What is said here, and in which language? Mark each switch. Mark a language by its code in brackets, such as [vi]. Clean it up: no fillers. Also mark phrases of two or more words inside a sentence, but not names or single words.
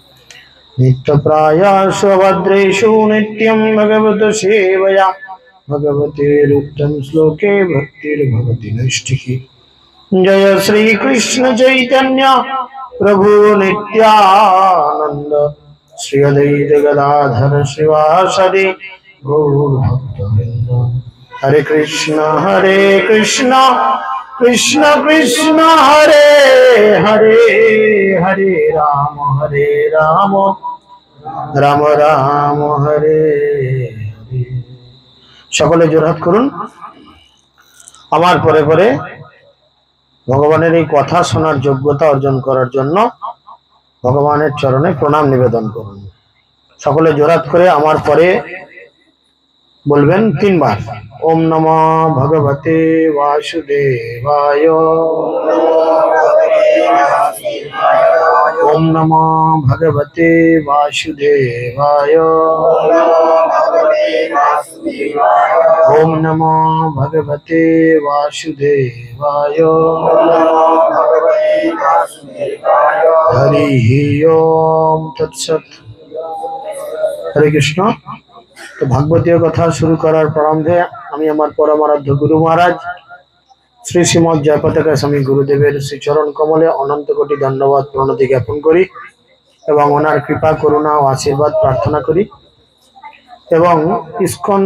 [sa] नित्यप्रायस्वभद्रेषु नित्यं भगवत सेवया भगवतेरुक्तं श्लोके भक्तिर्भवति नैष्ठिकी। जय श्री कृष्ण चैतन्य प्रभु नित्यानंद श्री अद्वैत गदाधर शिवासदि गौर भक्तवृंद। हरे कृष्ण कृष्ण कृष्ण हरे हरे हरे राम राम राम हरे हरे। [bn] সকলে জোরহাত করুন। আমার পরে পরে ভগবানের এই কথা শোনার যোগ্যতা অর্জন করার জন্য ভগবানের চরণে প্রণাম নিবেদন করুন। সকলে জোরাত করে আমার পরে বলবেন 3 বার। [sa] ওম নমো ভগবতে বাসুদেবায়, ওম নমো ভগবতে বাসুদেবায়, ওম নমো ভগবতে বাসুদেবায়। হরি ওম তৎসৎ। হরে কৃষ্ণ। [bn] তো ভাগবতীয় কথা শুরু করার প্রারম্ভে আমি আমার পরমারাধ্য গুরু মহারাজ শ্রী শ্রীমৎ জয়পতাকা স্বামী গুরুদেবের শ্রীচরণ কমলে অনন্ত কোটি ধন্যবাদ প্রণতি জ্ঞাপন করি এবং ওনার কৃপা করুণা ও আশীর্বাদ প্রার্থনা করি এবং ইস্কন